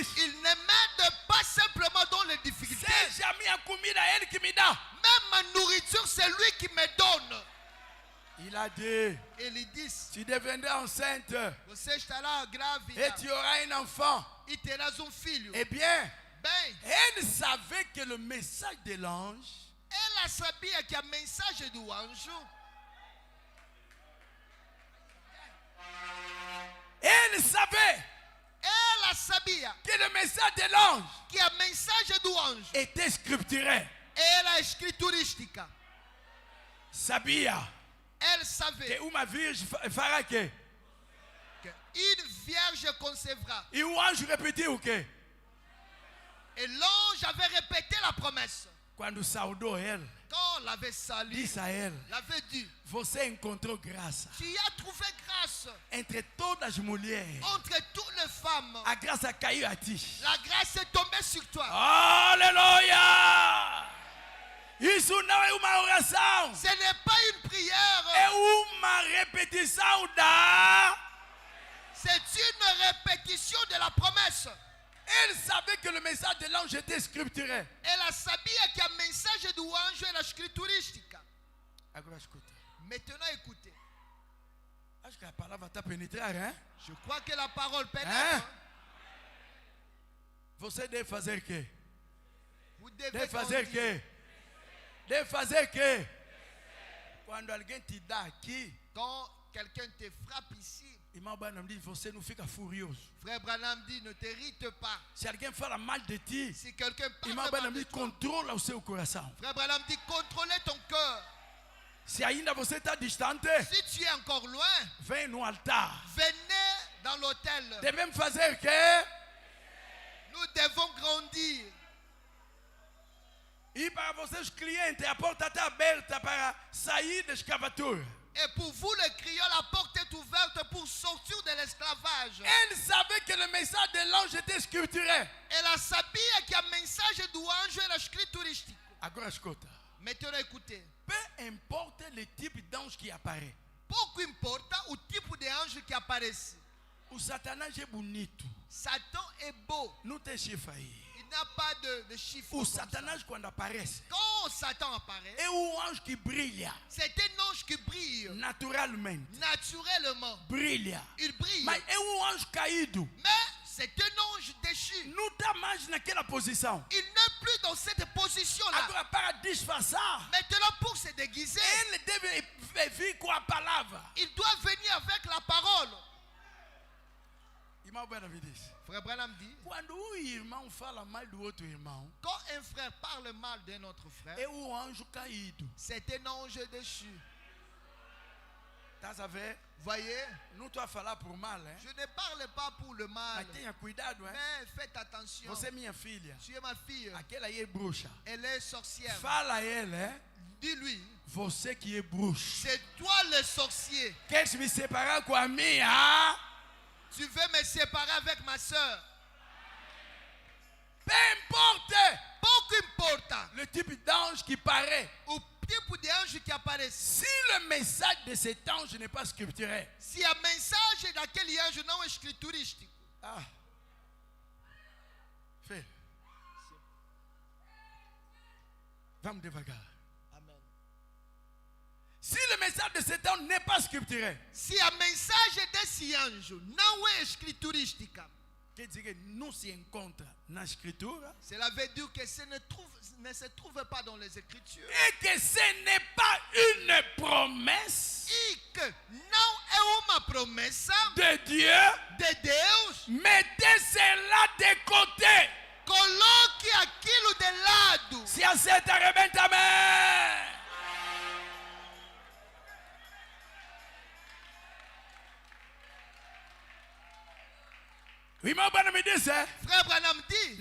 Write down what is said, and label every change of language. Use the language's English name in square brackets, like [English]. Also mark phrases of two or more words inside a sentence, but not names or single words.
[French] Il ne m'aide pas simplement dans les difficultés. [Portuguese] Seja a minha comida, é ele que me dá. [French] Même ma nourriture, c'est lui qui me donne. Il a dit: [Portuguese] Ele disse, [French] tu deviendras enceinte [Portuguese] você estará grávida [French] et tu auras un enfant. [Portuguese] e terás um filho. [French] Eh bien, [Portuguese] Bem, [French] elle savait que le message de l'ange [Portuguese] ela sabia que a mensagem do anjo, [French] elle savait [Portuguese] ela sabia [French] que le message de l'ange [Portuguese] que a mensagem do anjo [French] était scripturé. [Portuguese] era escriturística. Sabia [French] Elle savait [Portuguese] que uma virgem fará quê? [French] qu'une vierge concevra. [Portuguese] E o anjo repetiu o quê? [French] Et l'ange avait répété la promesse. [Portuguese] Quando saudou elle, [French] Quand on l'avait salué, [Portuguese] disse a elle: [French] l'avait dit, [Portuguese] você encontrou graça [French] tu as trouvé grâce [Portuguese] entre todas as mulheres. [French] entre toutes les femmes. [Portuguese] A graça caiu a ti. [French] La grâce est tombée sur toi. [Portuguese] Aleluia! Isso não é uma oração, [French] Ce n'est pas une prière, [Portuguese] é uma repetição da. [French] c'est une répétition de la promesse. Elle savait que le message de l'ange était scripturé. [Portuguese] Ela sabia que a mensagem do anjo era escriturística. Agora escuta. [French] Maintenant écoutez. [Portuguese] Acho que a palavra está penetrando, hein? [French] Je crois que la parole pénètre. Hein? [Portuguese] Você deve fazer o quê? [French] Vous devez [Portuguese] Deve fazer o [French] grandir. [Portuguese] quê? Deve fazer o quê? Quando alguém te dá aqui, [French] Quand quelqu'un te frappe ici, [Portuguese] irmão Branham diz, você não fica furioso. [French] frère Branham dit, ne t'irrite pas. [Portuguese] Se alguém fala mal de ti, [French] Si quelqu'un [Portuguese] irmão [French] parle [Portuguese] Branham [French] mal de [Portuguese] diz, [French] toi, [Portuguese] controla o seu coração. [French] frère Branham dit, contrôlez ton cœur. [Portuguese] Se ainda você está distante, [French] Si tu es encore loin, [Portuguese] vem no altar. [French] venez dans l'hôtel. [Portuguese] Devemos fazer o quê? [French] Nous devons grandir. [Portuguese] E para vocês clientes, a porta está aberta para sair da escravatura. [French] Et pour vous, les clients, la porte est ouverte pour sortir de l'esclavage. Elle savait que le message de l'ange était scripturé. [Portuguese] Ela sabia que a mensagem do anjo era escriturística. Agora escuta. [French] Maintenant écoutez. Peu importe le type d'ange qui apparaît. [Portuguese] Pouco importa o tipo de anjo que aparece. O Satanás é bonito. [French] Satan est beau. [Portuguese] Não tem chifre aí. [French] Il n'a pas de chiffre. [Portuguese] O [French] comme ça. [Portuguese] Satanás, quando aparece, [French] Quand Satan apparaît, [Portuguese] é um anjo que brilha [French] c'est un ange qui brille [Portuguese] naturalmente. [French] naturellement. [Portuguese] Brilha. [French] Il brille. [Portuguese] Mas é um anjo caído. [French] Mais c'est un ange déchu. [Portuguese] Não está mais naquela posição. [French] Il n'est plus dans cette position-là. [Portuguese] Agora, para disfarçar, [French] Maintenant, pour se déguiser, [Portuguese] ele deve vir com a palavra. [French] il doit venir avec la parole. [Portuguese] Irmão Branham diz: [French] Frère Branham dit, [Portuguese] quando um irmão fala mal do outro irmão, [French] quand un frère parle mal d'un autre frère, [Portuguese] é um anjo caído. [French] c'est un ange déchu. [Portuguese] Estás a ver? [French] Voyez, [Portuguese] Não estou a falar por mal, hein? [French] je ne parle pas pour le mal, [Portuguese] Mas tenha cuidado, hein? [French] mais faites attention. [Portuguese] Você é minha filha. [French] Tu es ma fille, [Portuguese] Aquela aí é bruxa. [French] elle est sorcière. [Portuguese] Fala a ele, hein? [French] Dis-lui, [Portuguese] Você que é bruxa. [French] c'est toi le sorcier. [Portuguese] Quer me separar com a minha? [French] Tu veux me séparer avec ma soeur. Peu importe [Portuguese] Pouco importa [French] le type d'ange qui paraît. [Portuguese] o tipo de ange que aparece. [French] Si le message de cet ange n'est pas scripturé, [Portuguese] Se a mensagem daquele anjo não é escriturística, ah, fais. Vamos devagar. Amen. [French] Si le message de cet ange n'est pas scripturé, [Portuguese] Se a mensagem desse anjo não é escriturística, quer dizer que não se encontra na escritura [French] cela veut dire que ce ne se trouve pas dans les Écritures et que ce n'est pas une promesse [Portuguese] e que não é uma promessa [French] de Dieu. [Portuguese] de Deus. [French] Mettez cela de côté. [Portuguese] Coloque aquilo de lado. Se aceita, arrebenta, amém. O irmão Branham me disse, [French] Frère Branham dit,